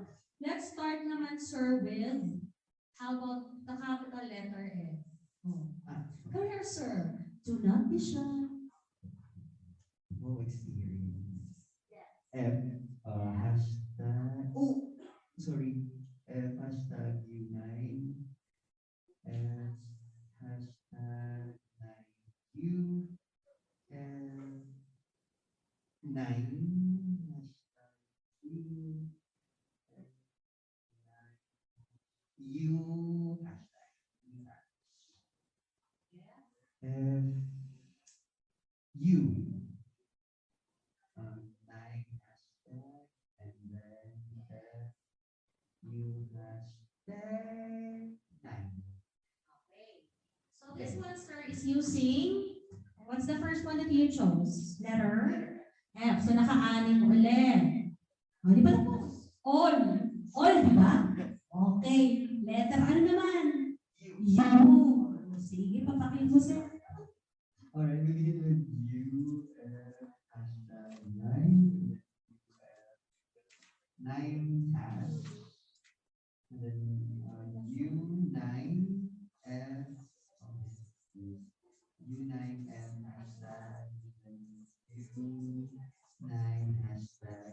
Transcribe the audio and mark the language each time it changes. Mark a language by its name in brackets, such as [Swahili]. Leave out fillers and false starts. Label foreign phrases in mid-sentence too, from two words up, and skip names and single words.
[English] Let's start naman, sir, with, how about the capital letter F? Oh. Come here, sir. Do not be shy. Oh, experience. F, hashtag, oh, sorry, F, hashtag U9, F, hashtag 9U, F, 9, hashtag U, F, 9, U, hashtag, F, U. 9 hashtag and then you hashtag 9. Okay. So this one, sir, is using, what's the first one that you chose? [Filipino] Letter F. So naka-anim ulit. O, di ba tapos? [English] All. All, [Filipino] di ba? Okay. Letter ano naman? U. Sige, papakin mo, sir. [English] Alright, we begin with you hashtag 9. 9 hash. And then U9 F. U9 F hashtag. U9 hashtag.